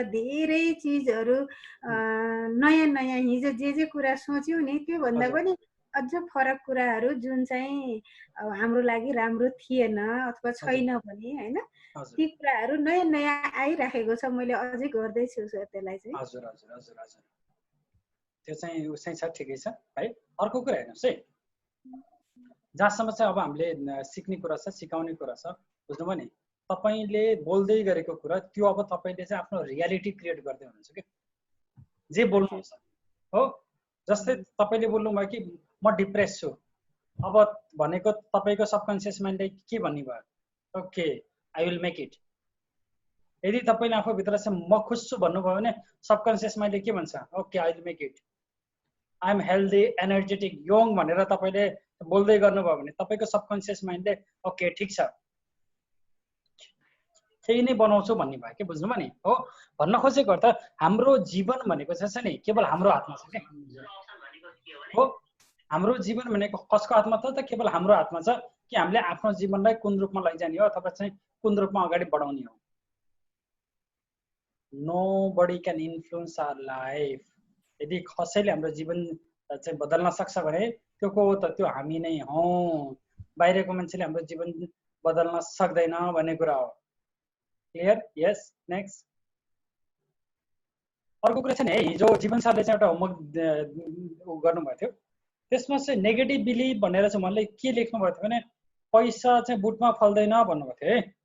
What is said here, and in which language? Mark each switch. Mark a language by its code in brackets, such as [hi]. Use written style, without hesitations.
[ne] धेरै चिजहरू नयाँ नयाँ हिजो जे कुरा सोच्यौँ नि त्योभन्दा पनि अझ फरक कुराहरू जुन चाहिँ हाम्रो लागि राम्रो थिएन अथवा छैन भने होइन, ती कुराहरू नयाँ नयाँ आइराखेको छ। मैले अझै गर्दैछु सर त्यसलाई चाहिँ। हजुर हजुर हजुर हजुर त्यो चाहिँ उसै छ, ठिकै छ है। अर्को कुरा हेर्नुहोस् है, जहाँसम्म चाहिँ अब हामीले सिक्ने कुरा छ, सिकाउने कुरा छ, बुझ्नुभयो नि? तपाईँले बोल्दै गरेको कुरा त्यो अब तपाईँले चाहिँ आफ्नो रियालिटी क्रिएट गर्दै हुनुहुन्छ कि जे बोल्नुहुन्छ हो। जस्तै तपाईँले बोल्नुभयो कि म डिप्रेस छु, अब भनेको तपाईँको सबकन्सियस माइन्डले के भन्ने भयो, [en] Okay I will make it. [ne] यदि तपाईँले आफूभित्र चाहिँ म खुस छु भन्नुभयो भने सबकन्सियस माइन्डले के भन्छ, [en] okay I will make it, I am healthy energetic young [ne] भनेर तपाईँले बोल्दै गर्नुभयो भने तपाईँको सबकन्सियस माइन्डले ओके ठिक छ त्यही नै बनाउँछु भन्ने भयो कि। बुझ्नुभयो नि? हो भन्न खोजेको अर्थ हाम्रो जीवन भनेको चाहिँ नि केवल हाम्रो हातमा छ क्या हो। हाम्रो जीवन भनेको कसको हातमा त केवल हाम्रो हातमा छ कि हामीले आफ्नो जीवनलाई कुन रूपमा लैजाने हो अथवा चाहिँ कुन रूपमा अगाडि बढाउने हो। [en] Nobody can influence our life. [ne] यदि कसैले हाम्रो जीवन चाहिँ बदल्न सक्छ भने त्यो को हो त? त्यो हामी नै हौँ। बाहिरको मान्छेले हाम्रो जीवन बदल्न सक्दैन भन्ने कुरा हो। क्लियर? यस नेक्स्ट। अर्को कुरा छ नि है, हिजो जीवन सरले चाहिँ एउटा होमवर्क गर्नुभएको थियो, त्यसमा चाहिँ नेगेटिभ बिलिभ भनेर चाहिँ उहाँले के लेख्नु भएको थियो भने पैसा चाहिँ बुटमा फल्दैन भन्नुभएको थियो है।